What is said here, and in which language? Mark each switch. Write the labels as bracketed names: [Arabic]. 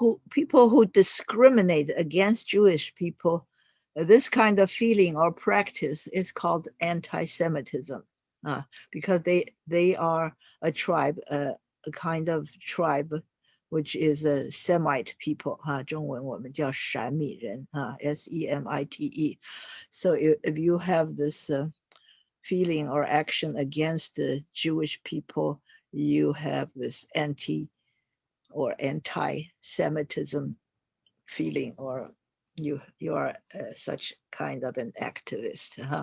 [English] People who discriminate against Jewish people, this kind of feeling or practice is called anti-Semitism, because they are a tribe, a kind of tribe, which is a Semite people. [Chinese] 中文我们叫闪米人, Semite. [English] So if you have this feeling or action against the Jewish people, you have this anti-Semitism feeling, or you are such kind of an activist.